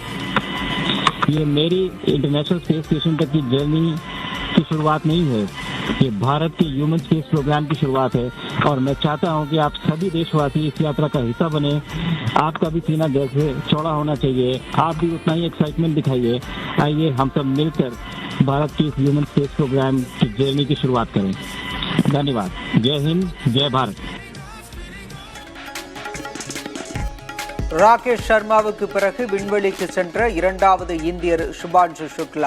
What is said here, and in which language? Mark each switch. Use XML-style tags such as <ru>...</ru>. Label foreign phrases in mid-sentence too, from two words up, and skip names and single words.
<hi>ये मेरी इंटरनेशनल स्पेस स्टेशन तक की जर्नी की शुरुआत नहीं है, ये भारत के</hi> <en>human space program</en> <hi>की शुरुआत है और मैं चाहता हूं कि आप सभी देशवासी इस यात्रा का हिस्सा बने। आपका भी सीना जैसे चौड़ा होना चाहिए, आप भी उतना ही एक्साइटमेंट दिखाइए। आइए हम सब मिलकर भारत के इस</hi> <en>human space program</en> <hi>की जर्नी की शुरुआत करें। धन्यवाद। जय हिंद, जय भारत।</hi> <ta>ராகேஷ் சர்மாவுக்கு பிறகு விண்வெளிக்கு சென்ற 2வது இந்தியர் சுபான்ஷு சுக்லா.</ta>